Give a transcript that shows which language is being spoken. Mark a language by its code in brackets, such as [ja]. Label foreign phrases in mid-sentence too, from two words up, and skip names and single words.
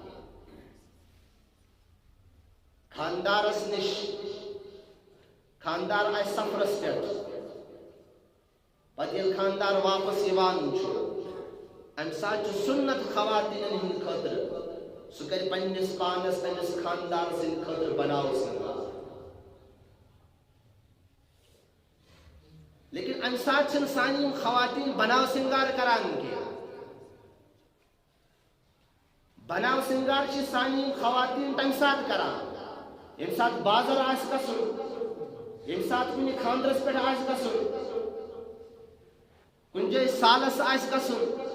[ks] خاندارس نش خاندار آئے سفرس پہ پتہ یل خاندار واپس یوان ام سات سنت خواتین ہند خاطر سہ کر پنس پانس امس خاندار سند خاطر بناو سنگار لیکن ام سات سانی خواتین بناو سنگار کران کی بناو سنگار سانی خواتین تم سات کران یم سات بازر آس گژھُن یم سات کُنہِ خاندرس پٮ۪ٹھ آسہِ گژھُن کُنہِ جایہِ سالس آسہِ گژھُن